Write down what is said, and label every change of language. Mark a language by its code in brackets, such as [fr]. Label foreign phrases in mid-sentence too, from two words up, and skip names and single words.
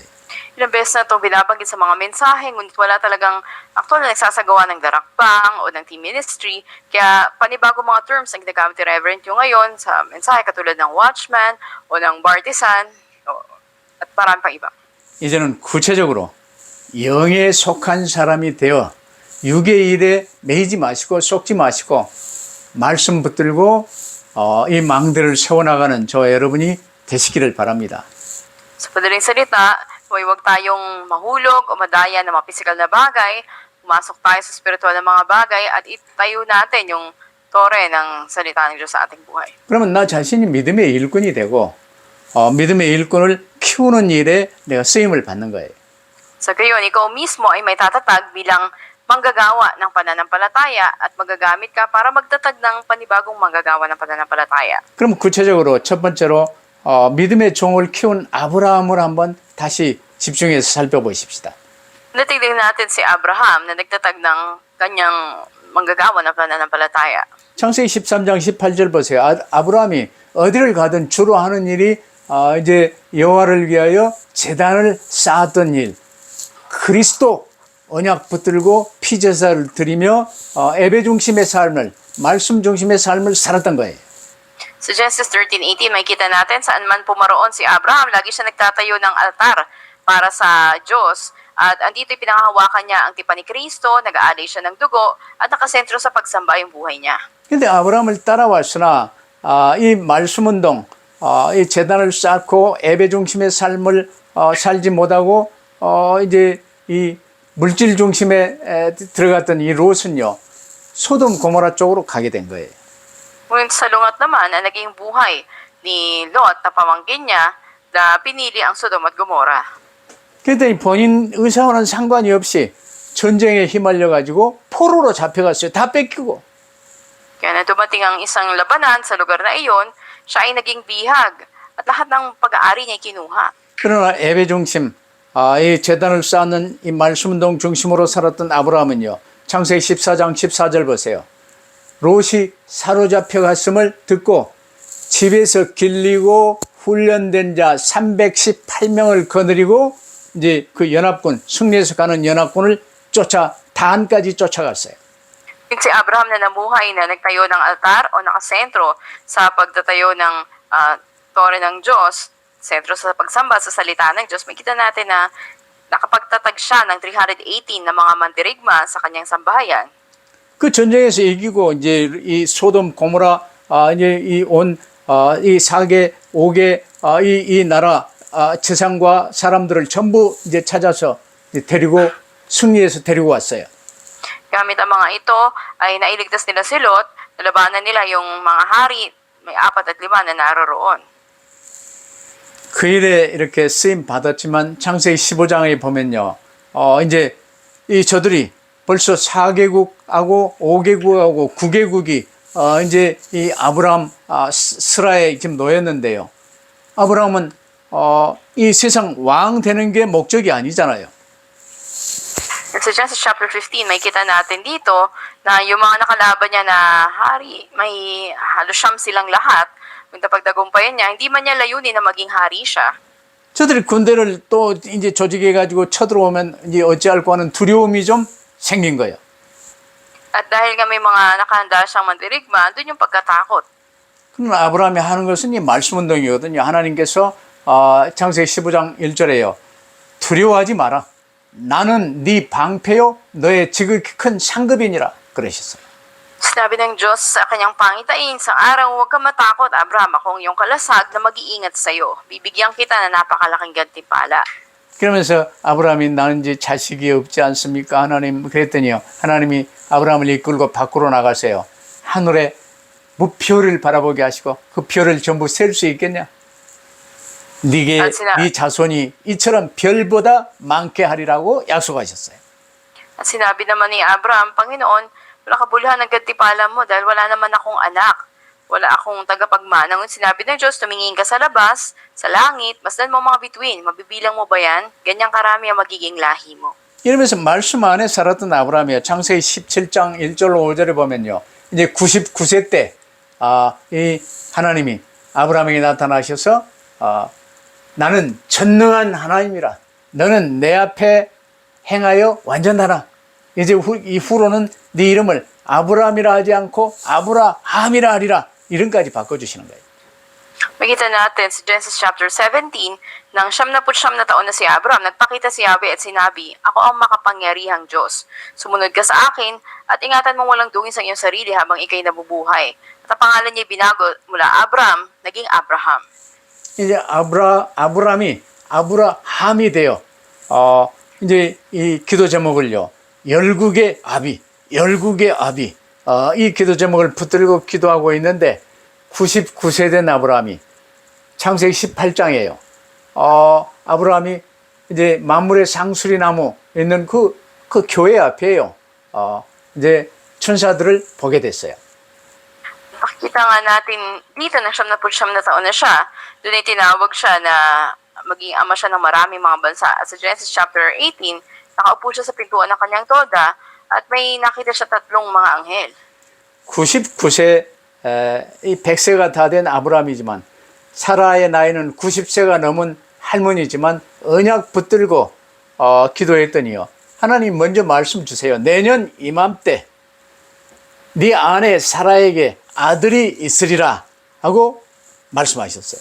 [tl] Ilang beses na itong binabanggit sa mga mensahe, ngunit wala talagang aktual na nagsasagawa ng darakpang o ng [en] team ministry. [tl] Kaya panibago mga terms ang ginagamit ni Reverend yung ngayon sa mensahe katulad ng watchman o ng bartisan at marami pang iba. [ko] 이제는 구체적으로 영에 속한 사람이 되어 육의 일에 매이지 마시고 속지 마시고 말씀 붙들고 이 망대를 세워나가는 저 여러분이 되시기를 바랍니다. [tl] Sa padaling salita, huwag tayong mahulog o madaya ng mga pisikal na bagay, pumasok tayo sa spiritual na mga bagay at itayo natin yung tore ng salita ng Diyos sa ating buhay. [ko] 그러면 나 자신이 믿음의 일꾼이 되고 믿음의 일꾼을 키우는 일에 내가 쓰임을 받는 거예요. [tl] Sa gayon, ikaw mismo ay may tatatag bilang manggagawa ng pananampalataya at magagamit ka para magtatag ng panibagong manggagawa ng pananampalataya. [ko] 그럼 구체적으로 첫 번째로 믿음의 종을 키운 아브라함을 한번 다시 집중해서 살펴보십시다. [tl] Natignan natin si Abraham na nagtatag ng kanyang manggagawa ng pananampalataya. [ko] 창세기 13장 18절 보세요. 아브라함이 어디를 가든 주로 하는 일이 이제 여호와를 위하여 제단을 쌓았던 일, 그리스도 언약 붙들고 피제사를 드리며 예배 중심의 삶을, 말씀 중심의 삶을 살았던 거예요. [tl] Sa Genesis 13:18, makikita natin saan man pumaroon si Abraham, lagi siya nagtatayo ng altar para sa Diyos. At andito pinangahawakan niya ang tipan ni Kristo, nag-aalay siya ng dugo, at nakasentro sa pagsamba yung buhay niya. [ko] 근데 아브라함을 따라왔으나 이 말씀 운동, 이 제단을 쌓고 예배 중심의 삶을 살지 못하고 이제 이 물질 중심에 들어갔던 이 롯은요, 소돔 고모라 쪽으로 가게 된 거예요. [tl] Ngunit sa lungat naman na naging buhay ni Lot na pamangkin niya na pinili ang Sodom at Gomorrah. [ko] 그랬더니 본인 의사와는 상관이 없이 전쟁에 휘말려 가지고 포로로 잡혀갔어요. 다 뺏기고. [tl] Kaya na dumating ang isang labanan sa lugar na iyon, siya ay naging bihag at lahat ng pag-aari niya kinuha. [ko] 그러나 예배 중심, 이 제단을 쌓는 이 말씀 운동 중심으로 살았던 아브라함은요, 창세기 14장 14절 보세요. 롯이 사로잡혀 갔음을 듣고 집에서 길리고 훈련된 자 318명을 거느리고 이제 그 연합군, 승리해서 가는 연합군을 쫓아 단까지 쫓아갔어요. [tl] Yung si Abraham na namuhay na nagtayo ng altar o nakasentro sa pagtatayo ng tore ng Diyos, sentro sa pagsamba sa salita ng Diyos, makita natin na nakapagtatag siya ng 318 na mga mandirigma sa kanyang sambahayan. [ko] 그 전쟁에서 이기고 이제 이 소돔 고모라 이제 이 4개 5개 이 나라 재상과 사람들을 전부 이제 찾아서 이제 데리고 승리해서 데리고 왔어요. [tl] Gamit ang mga ito ay nailigtas nila si Lot, nalabanan nila yung mga hari, may 4 at 5 na naroroon. [ko] 그 일에 이렇게 쓰임 받았지만 창세기 15장에 보면요. 이제 이 저들이 벌써 4개국하고 5개국하고 9개국이 이제 이 아브라함 스라에 지금 놓였는데요. 아브라함은 이 세상 왕 되는 게 목적이 아니잖아요. [tl] At sa Genesis chapter 15, may kita natin dito na yung mga nakalaban niya na hari, may halos siyam silang lahat. Kung pagtagumpayan niya, hindi man niya layunin na maging hari siya. [ko] 저들이 군대를 또 이제 조직해가지고 쳐들어오면 이제 어찌할까 하는 두려움이 좀 생긴 거예요. [tl] At dahil nga may mga nakahanda siyang mandirigma, doon yung pagkatakot. [ko] 그럼 아브라함이 하는 것은 이 말씀 운동이거든요. 하나님께서 창세기 15장 1절에요. 두려워하지 마라. 나는 네 방패요 너의 지극히 큰 상급이니라 그러셨어요. [tl] Sinabi ng Diyos sa kanyang pangitain, sa araw huwag kang matakot, Abraham, akong iyong kalasag na mag-iingat sa iyo. Bibigyan kita na napakalaking gantimpala. [ko] 그러면서 아브라함이 나는 이제 자식이 없지 않습니까? 하나님 그랬더니요. 하나님이 아브라함을 이끌고 밖으로 나가세요. 하늘에 무표를 바라보게 하시고 그 표를 전부 셀 수 있겠냐? 네 자손이 이처럼 별보다 많게 하리라고 약속하셨어요. [tl] At sinabi naman ni Abraham, Panginoon, wala kabuluhan ng gantimpala mo dahil wala naman akong anak. Wala akong tagapagmana. Ngunit sinabi ng Diyos, tumingin ka sa labas, sa langit, masdan mo mga bituin. Mabibilang mo ba yan? Ganyang karami ang magiging lahi mo. [ko] 이러면서 말씀 안에 살았던 아브라함이요. 창세기 17장 1절 5절에 보면요. 이제 99세 때 이 하나님이 아브라함에게 나타나셔서 나는 전능한 하나님이라. 너는 내 앞에 행하여 완전하라. 이제 이후로는 네 이름을 아브라함이라 하지 않고 아브라함이라 하리라. 이름까지 바꿔주시는 거예요. [tl] Makita natin sa Genesis chapter 17, nang 79 na taon na si Abraham, nagpakita si Yahweh at sinabi, Ako ang makapangyarihang Diyos. Sumunod ka sa akin at ingatan mong walang dungin sa iyong sarili habang ikay nabubuhay. At ang pangalan niya binago mula Abram, naging Abraham. [ko] 이제 아브라함이 아브라함이 돼요. 이제 이 기도 제목을요. 열국의 아비 이 기도 제목을 붙들고 기도하고 있는데 99세 된 아브라함이 창세기 18장이에요. 아브라함이 이제 만물의 상수리 나무 있는 그 교회 앞에요. 이제 천사들을 보게 됐어요. [tl] Pakita nga natin dito na 79 na taon na siya. Doon ay tinawag siya na maging ama siya ng maraming mga bansa. At sa Genesis chapter 18, nakaupo siya sa pintuan ng kanyang toda at may nakita siya 3 mga anghel. [ko] 99세 이 100세가 다 된 아브라함이지만 사라의 나이는 90세가 넘은 할머니지만 언약 붙들고 기도했더니요. 하나님 먼저 말씀 주세요. 내년 이맘때 네 아내 사라에게 아들이 있으리라 하고 말씀하셨어요.